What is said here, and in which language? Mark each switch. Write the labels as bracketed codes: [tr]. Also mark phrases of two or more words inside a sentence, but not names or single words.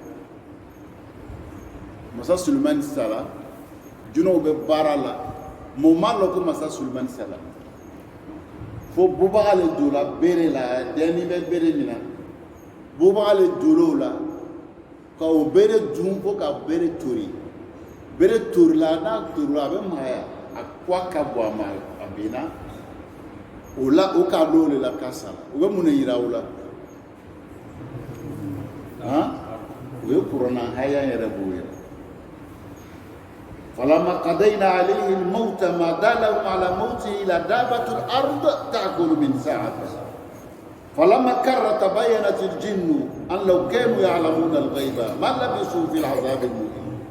[bm] masa sulemani sara jinɛw bɛ baara la mɔɔ m'a lɔn ko masa sulemani sara fo bubaga le donna bere la dɛnni bɛ bere min na bubaga le donna o la ka o bere dun fo ka bere tori bere torila n'a torila a bɛ magaya a kuwa ka bɔ a ma a binna o la o k'a dɔn o de la k'a sara o bɛ mun de yira o la o ye kuranna haya yɛrɛ b'o yɛrɛ [ar] فلما قضينا عليه الموت ما دلهم على موته إلا دابة الأرض تأكل من ساعته فلما كر تبينت الجن أن لو كانوا يعلمون الغيب ما لبثوا في العذاب المهين